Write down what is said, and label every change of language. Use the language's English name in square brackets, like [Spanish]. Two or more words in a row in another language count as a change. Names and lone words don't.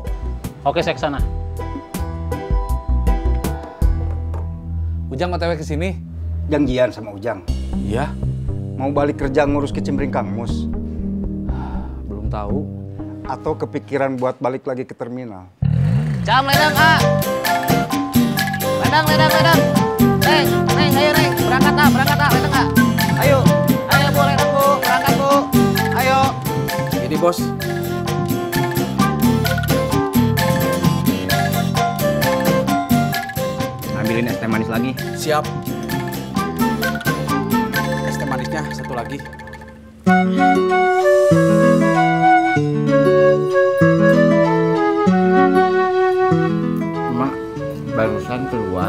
[Indonesian] Oke, saya kesana. Ujang OTW ke sini. Janjian sama Ujang. Iya, Mau balik kerja ngurus kicimpring Kang Mus. belum tahu. Atau kepikiran buat balik lagi ke terminal. Jam ledang, ah. Ledang. Neng, ayo Neng, berangkat ah, ledang ah. Ayo Bu, ledang Bu, berangkat Bu. Ayo. Ini bos. Ambilin es teh manis lagi. Siap. Es teh manisnya satu lagi. Mak, barusan keluar.